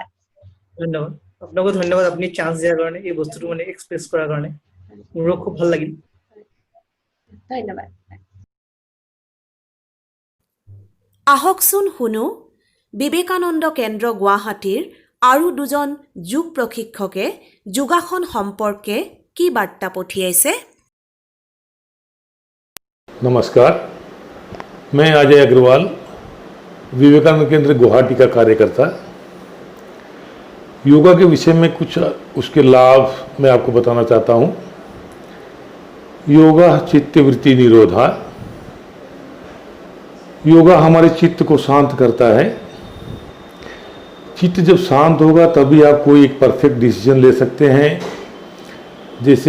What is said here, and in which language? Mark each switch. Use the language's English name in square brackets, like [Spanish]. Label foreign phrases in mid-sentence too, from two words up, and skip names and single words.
[Assamese] ধন্যবাদ আপোনাকো ধন্যবাদ আপুনি চান্স দিয়াৰ কাৰণে এই বস্তুটো মানে এক্সপ্ৰেছ কৰাৰ কাৰণে মোৰো খুব ভাল লাগিল ধন্যবাদ আহকচোন শুনো বিবেকানন্দ কেন্দ্ৰ গুৱাহাটীৰ আৰু দুজন যোগ প্ৰশিক্ষকে যোগাসন সম্পৰ্কে কি বাৰ্তা পঠিয়াইছে [Hindi] नमस्कार मैं अजय अग्रवाल विवेकानंद केंद्र गुवाहाटी का कार्यकर्ता योगा के विषय में कुछ उसके लाभ मैं आपको बताना चाहता हूँ [Sanskrit] योगा चित्तवृत्ति निरोधा [Hindi] योगा हमारे चित्त को शांत करता है चित्त जब शांत होगा तभी आप कोई एक [English] perfect decision [Hindi] ले सकते हैं जैसे